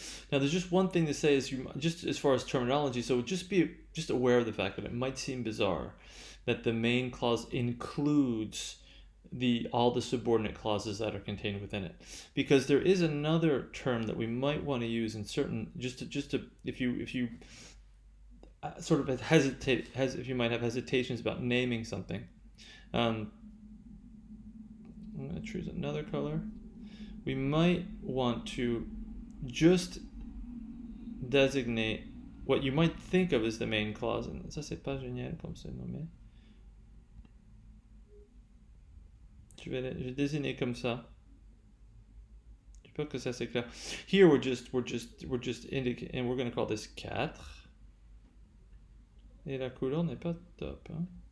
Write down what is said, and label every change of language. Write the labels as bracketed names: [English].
[English] Now, there's just one thing to say, just as far as terminology. So just aware of the fact that it might seem bizarre that the main clause includes all the subordinate clauses that are contained within it, because there is another term that we might want to use in certain if you sort of if you might have hesitations about naming something. I'm going to choose another color. We might want to just designate what you might think of as the main clause. And [French] ça, c'est pas génial comme c'est nommé. Je vais désigner comme ça. J'espère que ça c'est clair. [English] Here we're just indicating, and we're going to call this 4. [French] Et la couleur n'est pas top, hein?